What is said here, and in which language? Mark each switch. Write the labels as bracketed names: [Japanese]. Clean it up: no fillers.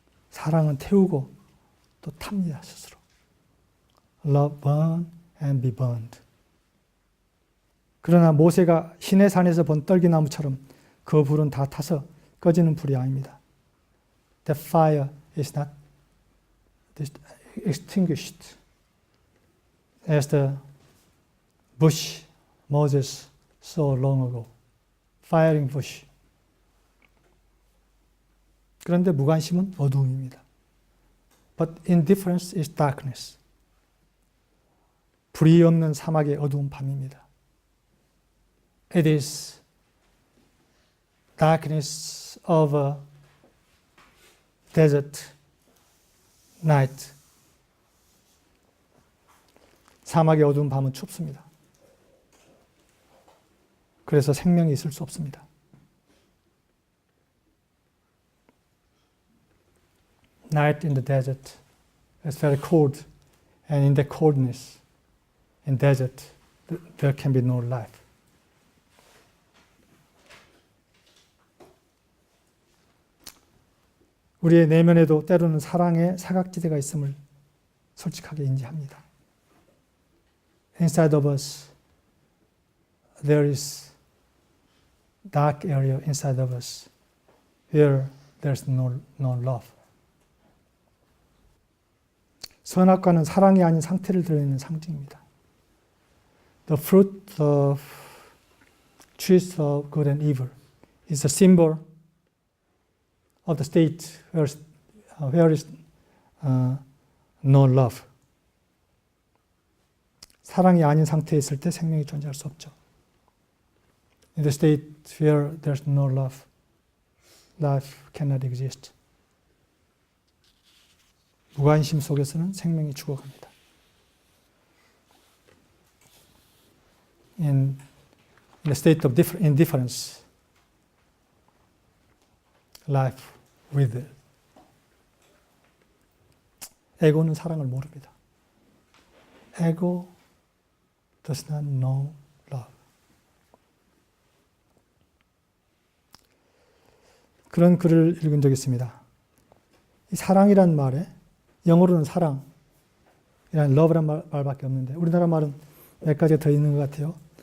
[Korean] 사랑은 태우고 또 탑니다, 스스로. [English] Love burn and be burned. [Korean] 그러나 모세가 시내산에서 본 떨기나무처럼 그 불은 다 타서 꺼지는 불이 아닙니다. [English] That fire is not extinguished as the bush Moses saw long ago. Firing bush. [Korean] 그런데 무관심은 어두움입니다. [English] But indifference is darkness. [Korean] 불이 없는 사막의 어두운 밤입니다. [English] It is darkness of a desert night. [Korean] 사막의 어두운 밤은 춥습니다. 그래서 생명이 있을 수 없습니다. [English] Night in the desert is very cold, and in the coldness, in desert, there can be no life. [Korean] 우리의 내면에도 때로는 사랑의 사각지대가 있음을 솔직하게 인지합니다. [English] Inside of us, there is dark area inside of us where there's no love. [Korean] 선악과는 사랑이 아닌 상태를 드러내는 상징입니다. [English] The fruit of trees of good and evil is a symbol of the state where is no love. [Korean] 사랑이 아닌 상태에 있을 때 생명이 존재할 수 없죠. [English] In the state where there's no love, life cannot exist. [Korean] 무관심 속에서는 생명이 죽어갑니다. [English] In the state of indifference, life withers. [Korean] 에고는 사랑을 모릅니다. [English] Ego does not know love. [Korean] 그런 글을 읽은 적이 있습니다. 이 사랑이란 말에 영어로는 사랑이란 love란 말밖에 없는데 우리나라 말은 몇 가지가 더 있는 것 같아요.